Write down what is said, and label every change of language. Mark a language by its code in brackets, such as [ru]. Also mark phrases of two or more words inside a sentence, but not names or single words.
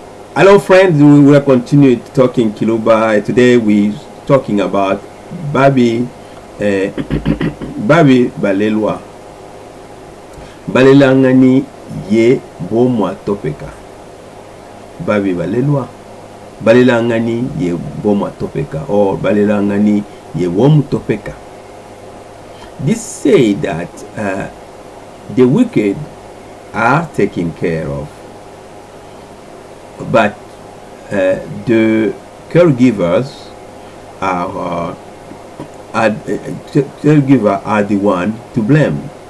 [en] Hello, friends. We will continue talking Kiluba. Today we talking about [lu] Babi, Babi balelwa. Balelanani ye Bomwatopeka. Babi balelwa. Balelanani ye Bomwatopeka or Balelanani ye topeka. [en] This say that the wicked are taken care of, but the caregivers are the one to blame.